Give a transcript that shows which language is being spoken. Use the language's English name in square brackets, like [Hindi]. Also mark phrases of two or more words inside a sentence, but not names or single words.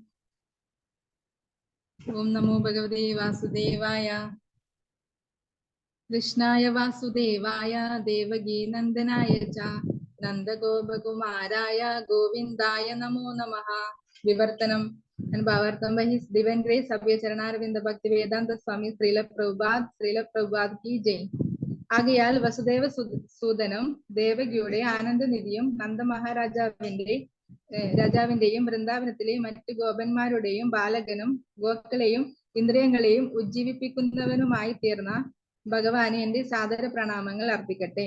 [Sanskrit] ॐ नमो भगवते वासुदेवाय. कृष्णाय वासुदेवाय देवकी नन्दनाय च नन्दगोपकुमाराय गोविन्दाय नमो नमः. [Malayalam] വിവർത്തനം. [English] And Bhavartam by His Divine Grace Abhay Charanarvinda Bhakti Vedanta Swami Srila Prabhupada [Hindi] की जय. [Malayalam] ആകയാൽ വസുദേവ സൂദനും ദേവകിയുടെ ആനന്ദനിധിയും രാജാവിന്റെയും വൃന്ദാവനത്തിലെയും മറ്റു ഗോപന്മാരുടെയും ബാലകനും ഗോക്കളെയും ഇന്ദ്രിയങ്ങളെയും ഉജ്ജീവിപ്പിക്കുന്നവനുമായി തീർന്ന ഭഗവാന് എന്റെ സാദര പ്രണാമങ്ങൾ അർപ്പിക്കട്ടെ.